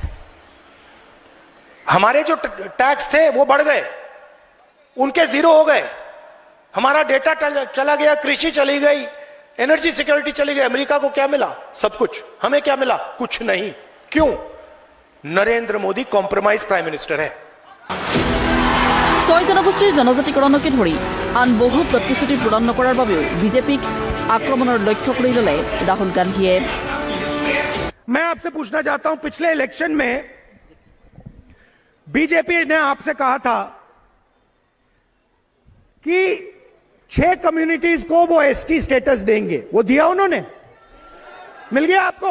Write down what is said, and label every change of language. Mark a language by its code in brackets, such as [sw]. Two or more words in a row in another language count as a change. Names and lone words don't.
[hi] हमारे जो टैक्स थे वो बढ़ गए, उनके जीरो हो गए। हमारा डेटा चला गया, कृषि चली गई, [en] energy security [hi] चली गई। अमेरिका को क्या मिला? सब कुछ। हमें क्या मिला? कुछ नहीं। क्यों? नरेंद्र मोदी [en] compromise prime minister [hi] है। [as] 6 জনগোষ্ঠীৰ জনজাতিকৰণকে ধৰি আন বহু প্ৰতিশ্ৰুতি পূৰণ নকৰাৰ বাবেও বিজেপিক আক্ৰমণৰ লক্ষ্য কৰি ল'লে ৰাহুল গান্ধীয়ে। [hi] मैं आपसे पूछना चाहता हूं, पिछले इलेक्शन में बीजेपी ने आपसे कहा था कि 6 कम्युनिटीज को वो [en] ST status [hi] देंगे। वो दिया उन्होंने? मिल गया आपको?